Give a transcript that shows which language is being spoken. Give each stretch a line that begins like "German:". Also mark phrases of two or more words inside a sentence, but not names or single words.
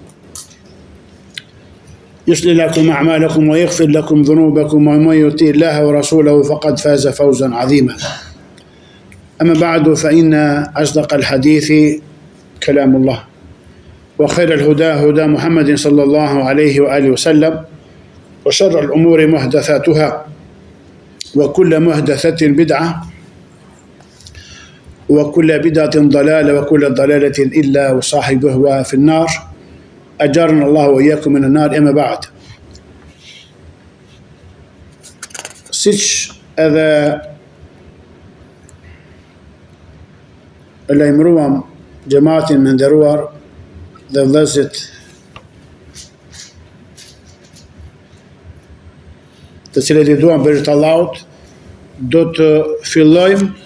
Arabic: يصلح لكم أعمالكم ويغفر لكم ذنوبكم ومن يطيع الله ورسوله فقد فاز فوزا عظيما أما بعد فإن أصدق الحديث كلام الله وخير الهدى هدى محمد صلى الله عليه وآله وسلم وشر الأمور محدثاتها وكل محدثة بدعة وكل بدعة ضلالة وكل ضلالة إلا وصاحبها في النار أجارنا الله وإياكم من النار أما بعد
Albanian: siç edhe e lajmëruam xhamatin me nderuar dhe vëllezërit të cilët i duam për të Allahut, do të fillojmë